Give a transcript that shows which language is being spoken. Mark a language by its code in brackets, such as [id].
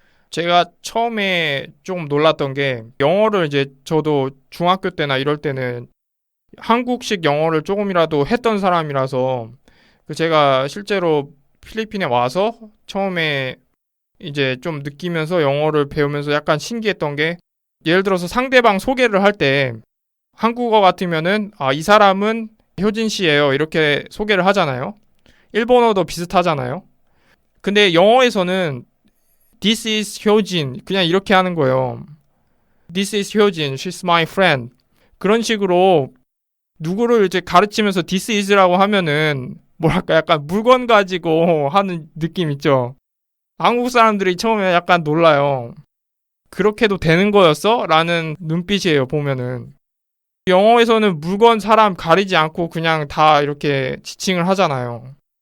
[ko] 제가 처음에 조금 놀랐던 게 영어를 이제 저도 중학교 때나 이럴 때는 한국식 영어를 조금이라도 했던 사람이라서 제가 실제로 필리핀에 와서 처음에 이제 좀 느끼면서 영어를 배우면서 약간 신기했던 게 예를 들어서 상대방 소개를 할 때 한국어 같으면은 이 사람은 효진 씨예요 이렇게 소개를 하잖아요. 일본어도 비슷하잖아요. 근데 영어에서는 [en] This is [ko] 효진 그냥 이렇게 하는 거예요. [en] This is 효진, she's my friend. [ko] 그런 식으로 누구를 이제 가르치면서 [en] this is [ko] 라고 하면은 뭐랄까 약간 물건 가지고 하는 느낌 있죠. 한국 사람들이 처음에 약간 놀라요. 그렇게도 되는 거였어? 라는 눈빛이에요, 보면은. 영어에서는 물건, 사람 가리지 않고 그냥 다 이렇게 지칭을 하잖아요.